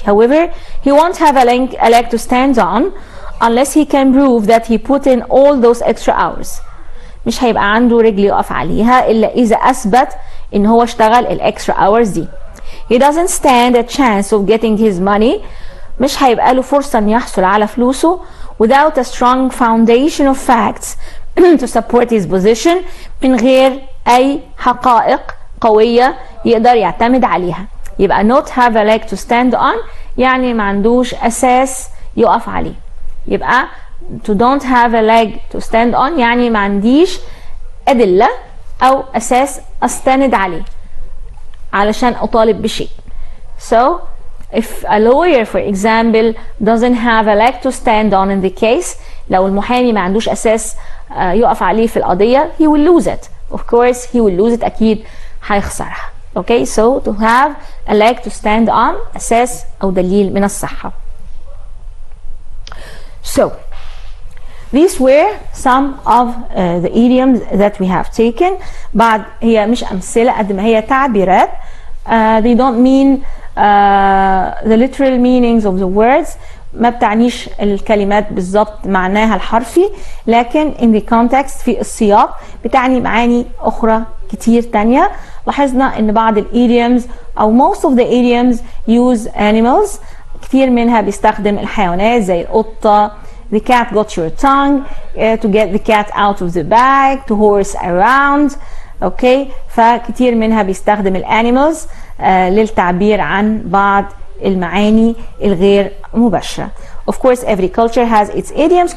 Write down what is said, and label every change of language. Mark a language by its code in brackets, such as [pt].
[en] However, he won't have a leg to stand on unless he can prove that he put in all those extra hours. [ar] مش هيبقى عنده رجل يقف عليها الا اذا اثبت ان هو اشتغل الاكسترا hours دي. [en] He doesn't stand a chance of getting his money. [ar] مش هيبقى له فرصة ان يحصل على فلوسه [en] without a strong foundation of facts to support his position، [ar] من غير اي حقائق قوية يقدر يعتمد عليها. يبقى not have a leg to stand on يعني ما عندوش اساس يقف عليه. يبقى to don't have a leg to stand on يعني ما عنديش ادلة او اساس استند عليه علشان اطالب بشيء. [en] So if a lawyer for example doesn't have a leg to stand on in the case، [ar] لو المحامي ما عندوش اساس يقف عليه في القضية [en] he will lose it. Of course he will lose it، [ar] اكيد هيخسرها. [en] Okay, so to have a leg to stand on [ar] اساس او دليل من الصحة. [en] So these were some of the idioms that we have taken. [ar] بعد هي مش أمثلة قد ما هي تعبيرات. [en] They don't mean the literal meanings of the words. [ar] ما بتعنيش الكلمات بالضبط معناها الحرفي، لكن [en] in the context [ar] في السياق بتعني معاني أخرى كتير تانية. لاحظنا إن بعض الidioms أو [en] most of the idioms use animals. [ar] كتير منها بيستخدم الحيوانات زي القطة. [en] The cat got your tongue. To get the cat out of the bag. To horse around. [ar] اوكي، فكتير منها بيستخدم الانيمالز للتعبير عن بعض المعاني الغير مباشرة. [en] Of course every culture has its idioms.